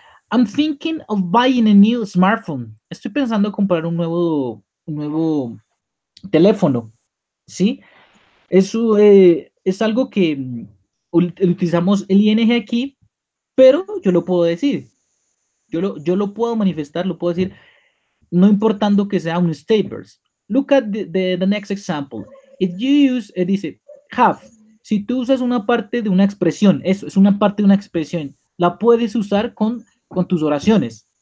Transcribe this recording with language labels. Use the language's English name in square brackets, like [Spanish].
[English] I'm thinking of buying a new smartphone. [Spanish] Estoy pensando en comprar un nuevo teléfono. ¿Sí? Eso es algo que utilizamos el ing aquí, pero yo lo puedo decir. Yo lo puedo manifestar, lo puedo decir no importando que sea un statements. [English] Look at the next example. If you use, dice, have. [Spanish] Si tú usas una parte de una expresión, eso es una parte de una expresión, la puedes usar con tus oraciones.